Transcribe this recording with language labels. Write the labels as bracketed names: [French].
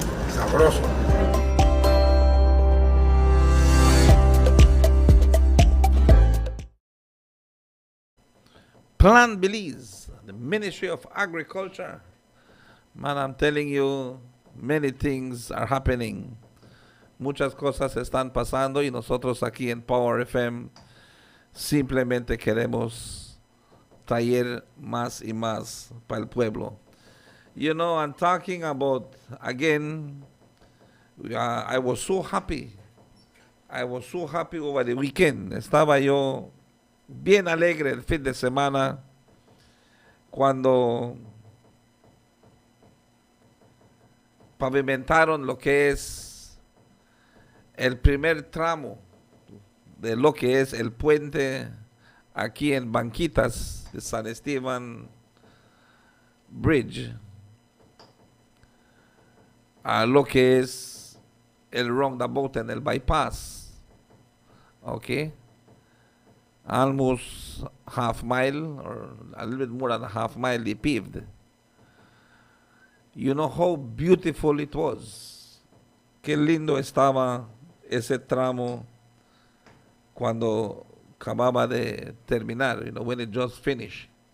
[Spanish] Sabroso. [English] Plan Belize, the Ministry of Agriculture. Man, I'm telling you, many things are happening. [Spanish] Muchas cosas están pasando y nosotros aquí en Power FM simplemente queremos traer más y más para el pueblo. [English] You know, I'm talking about, again, I was so happy. I was so happy over the weekend. [Spanish] Estaba yo bien alegre el fin de semana cuando pavimentaron lo que es el primer tramo de lo que es el puente aquí en Banquitas de San Esteban Bridge a lo que es el roundabout en el bypass. [English] Okay, almost half mile or a little bit more than a half mile they paved. You know how beautiful it was. [Spanish] Qué lindo estaba ese tramo cuando acababa de terminar, [English] you know, when it just finished.